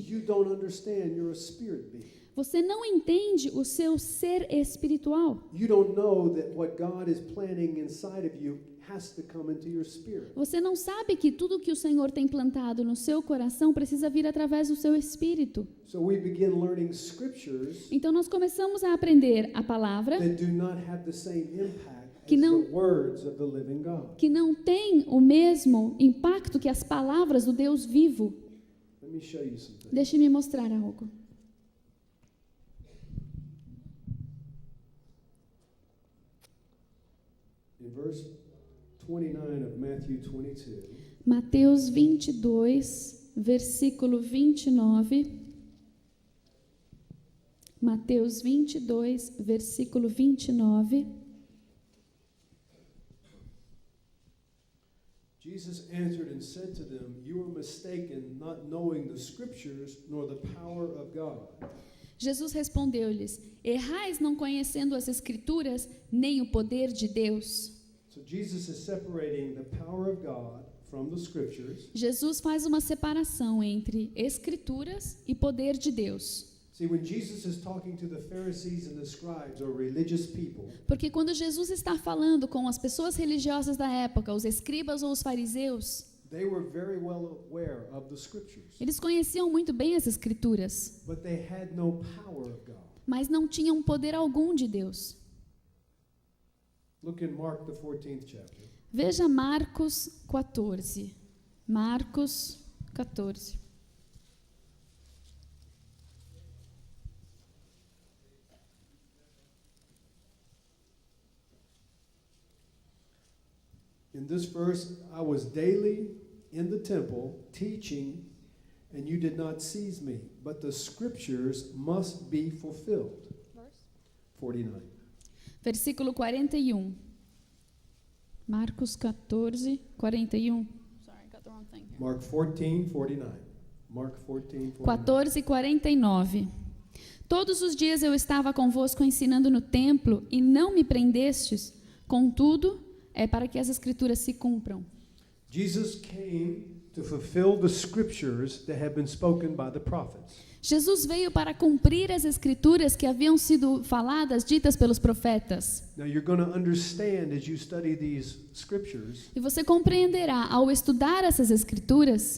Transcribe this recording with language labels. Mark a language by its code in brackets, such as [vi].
[en] you don't understand you're a spirit being. [pt] você não entende o seu ser espiritual. [en] You don't know that what God is planning inside of you has to come into your spirit. [pt] Você não sabe que tudo que o Senhor tem plantado no seu coração precisa vir através do seu espírito. [en] So we begin learning scriptures [pt] Então nós começamos a aprender a palavra [en] that do not have the same impact [pt] Que [en] as [pt] não- [en] the words of the living God. [pt] que não tem o mesmo impacto que as palavras do Deus vivo. [en] Let me show you something. [pt] Deixe-me mostrar algo. [en] In verse 29 of Matthew 22, [pt] Mateus 22, versículo 29. Mateus 22, versículo 29. [en] Jesus answered and said to them, "You are mistaken, not knowing the scriptures nor the power of God." [pt] Jesus respondeu-lhes: Errais não conhecendo as Escrituras, nem o poder de Deus. [en] So Jesus is separating the power of God from the scriptures. [pt] Jesus faz uma separação entre Escrituras e poder de Deus. [en] See, when Jesus is talking to the Pharisees and the scribes, or religious people, [pt] Porque quando Jesus está falando com as pessoas religiosas da época, os escribas ou os fariseus, [en] they were very well aware of the scriptures, [pt] eles conheciam muito bem as Escrituras, [en] but they had no power of God. [pt] mas não tinham poder algum de Deus. [en] Look in Mark, the 14th chapter. [pt] Veja Marcos 14. Marcos 14. [en] In this verse, I was daily in the temple teaching, and you did not seize me, but the scriptures must be fulfilled. 49. [pt] Versículo 41. Marcos 14, 41. [en] Sorry, I got the wrong thing here. Mark 14, 49. Mark 14, 49. 14, 49. [pt] Todos os dias eu estava convosco ensinando no templo e não me prendestes, contudo, é para que as escrituras se cumpram. [en] Jesus came to fulfill the scriptures that have been spoken by the prophets. [pt] Jesus veio para cumprir as escrituras que haviam sido faladas, ditas pelos profetas. [en] Now you're going to understand as you study these scriptures [pt] E você compreenderá, ao estudar essas escrituras,